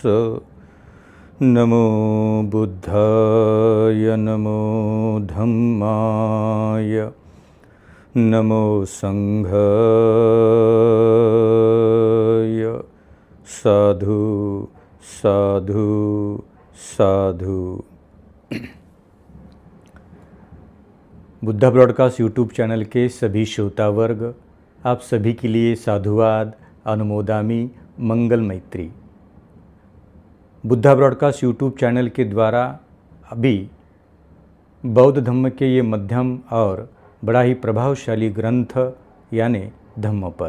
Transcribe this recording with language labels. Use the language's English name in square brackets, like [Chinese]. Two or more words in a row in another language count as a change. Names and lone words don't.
[Pali] नमो बुद्धाय नमो धम्माय नमो संघाय। साधु साधु साधु। [Hindi] बुद्धा ब्रॉडकास्ट यूट्यूब चैनल के सभी श्रोता वर्ग, आप सभी के लिए साधुवाद, अनुमोदामी, मंगल मैत्री। बुद्धा ब्रॉडकास्ट यूट्यूब चैनल के द्वारा अभी बौद्ध धम्म के ये मध्यम और बड़ा ही प्रभावशाली ग्रंथ यानी धम्मपद।